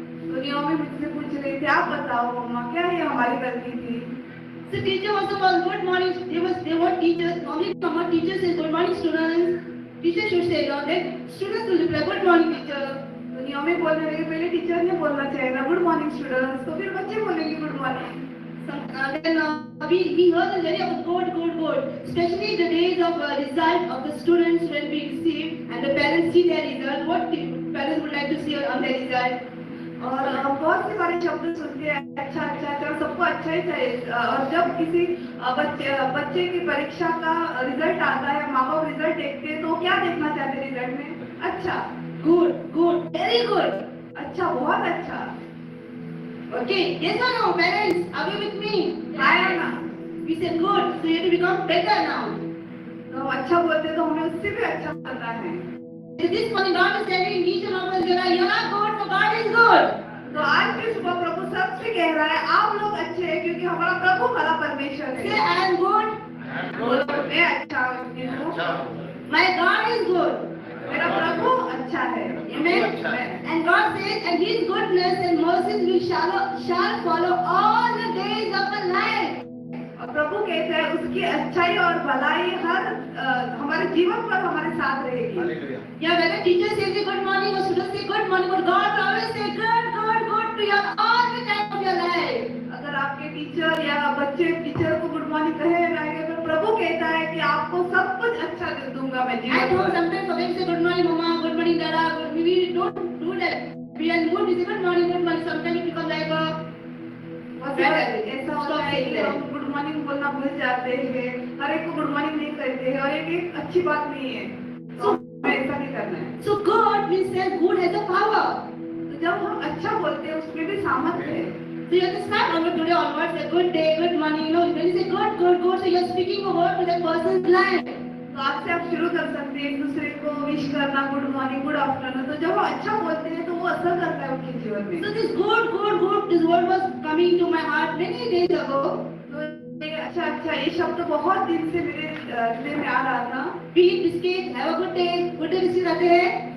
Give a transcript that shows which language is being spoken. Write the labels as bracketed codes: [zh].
[hi] तो नियोमी मुझसे पूछ रही थी आप बताओ मम्मा क्या ये हमारी गलती थी? [en] So teacher also was good morning. They were teachers. Normally, mama teachers say good morning students. Teacher should say that students will reply good morning teacher. [hi] Naomi बोलने लगे पहले टीचर ने बोलना चाहिए ना गुड मॉर्निंग स्टूडेंट्स, तो फिर बच्चे बोलेंगे good morning. [en] Then we heard the very of good, especially the days of result of the students when we receive and the parents see their result. What parents would like to see on their result? [hi] और बहुत से बारे शब्द सुनते हैं अच्छा अच्छा अच्छा, सबको अच्छा ही चाहिए। और जब किसी बच्चे की परीक्षा का रिजल्ट आता है, माँ बाप रिजल्ट देखते हैं तो क्या देखना चाहते हैं रिजल्ट में? अच्छा, गुड, वेरी गुड, अच्छा बहुत अच्छा। [en] Okay, yes or no, parents? Are you with me? Hi, Anna. We say good, so you have to become better now. [hi] तो अच्छा बोलते तो हमें उससे भी अच्छा बनना है। [en] This morning God is telling each and all of us, you are good, for God is good. [hi] तो आज के सुबह प्रभु सबसे कह रहा है आप लोग अच्छे हैं क्योंकि हमारा प्रभु हमारा परमेश्वर है। [en] Say I am good. [hi] मैं अच्छा हूँ। [en] My God is good. [hi] मेरा प्रभु अच्छा है। [en] Amen. And God says, and His goodness and mercies shall follow all the days of our life. [hi] और प्रभु कहता है उसकी अच्छाई और भलाई हर हमारे जीवन पर हमारे साथ रहेगी। [en] या when a teacher says good morning or students say good morning, but God always say good to you all the time of your life. [hi] अगर आपके टीचर या बच्चे टीचर को गुड मॉर्निंग कहे रहेंगे तो प्रभु कहता है कि आपको सब कुछ अच्छा दे दूंगा मैं जीवन में। [en] I sometimes forget to say good morning mama, good morning dada, we don't do that. We are mood, we say good morning, sometimes it becomes like a [hi] ऐसा होता है कि हम गुड मॉर्निंग बोलना भूल जाते हैं, हर एक को गुड मॉर्निंग नहीं कहते हैं और एक अच्छी बात नहीं है। तो ऐसा नहीं करना है। [en] So God means that good has a power. [hi] तो जब हम अच्छा बोलते हैं उसमें भी सामर्थ्य है। [en] So you have to start on today onwards, say good day, good morning. You know, when you say good, so you are speaking a word to that person's life. [hi] तो आज से आप शुरू कर सकते हैं एक दूसरे को विश करना गुड मॉर्निंग, गुड आफ्टरनून। तो जब हम अच्छा बोलते हैं तो वो असर करता है उनके जीवन में। [en] So this good, this word was coming to my heart many days ago. [hi] तो ये अच्छा ये शब्द बहुत दिन से मेरे दिल में आ रहा था। [en] Eat biscuit, have a good day [hi] biscuit आते हैं।